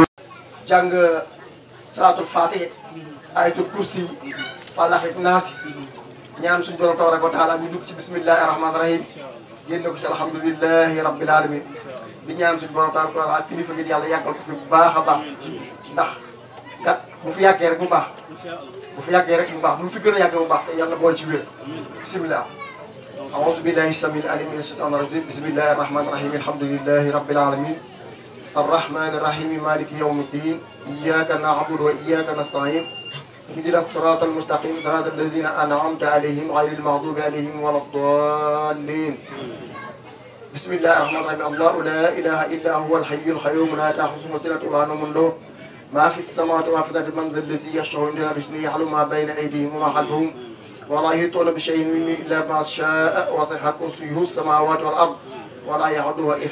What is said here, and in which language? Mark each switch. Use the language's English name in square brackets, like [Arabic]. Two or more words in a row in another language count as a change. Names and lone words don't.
[Wolof] jàng salaatul faatih ayatul kursi falaq ak naas ñaan suñu borom [Arabic] تبارك وتعالى [Wolof] ñu dugg ci [Arabic] بسم الله الرحمن الرحيم [Wolof] génn ko ci [Arabic] الحمد لله رب العالمين [Wolof] di ñaan suñu borom [Arabic] تبارك وتعالى [Wolof] kilifa gi yàlla yàggal ko fi bu baax a baax ndax kat bu fi yàggee rek bu baax bu fi yàggee rek bu baax bu fi gën a yàggee bu baax te yàlla boole ci wér [Arabic] بسم الله أعوذ بالله السميع العليم من الشيطان الرجيم بسم الله الرحمن الرحيم الحمد لله رب العالمين الرحمن الرحيم مالك يوم الدين إياك نعبد وإياك نستعين اهدنا الصراط المستقيم صراط الذين أنعمت عليهم غير المغضوب عليهم ولا الضالين بسم الله الرحمن الرحيم الله لا إله إلا هو الحي القيوم لا تأخذه سنة ولا نوم له ما في السماوات وما في الأرض من ذا الذي يشفع عندنا بإذنه يعلم ما بين أيديهم وما خلفهم ولا يحيطون بشيء منه إلا ما شاء وسع كرسيه السماوات والأرض ولا يعوده